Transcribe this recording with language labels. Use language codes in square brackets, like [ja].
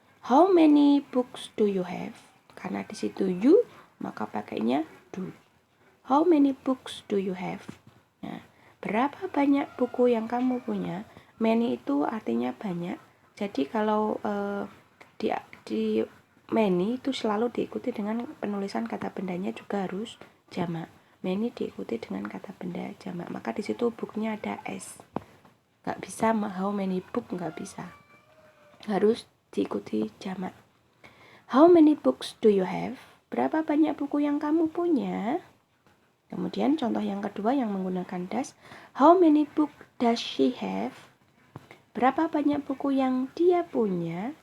[en] How many books do you have? [id] Karena di situ you maka pakainya do. [en] How many books do you have? [id] Nah, berapa banyak buku yang kamu punya? Many itu artinya banyak. Jadi kalau di many itu selalu diikuti dengan penulisan kata bendanya juga harus jamak. Many diikuti dengan kata benda jamak. Maka di situ booknya ada s. Nggak bisa how many book, nggak bisa. Harus diikuti jamak. [en] How many books do you have? [id] Berapa banyak buku yang kamu punya? Kemudian contoh yang kedua yang menggunakan does. [en] How many book does she have? [id] Berapa banyak buku yang dia punya?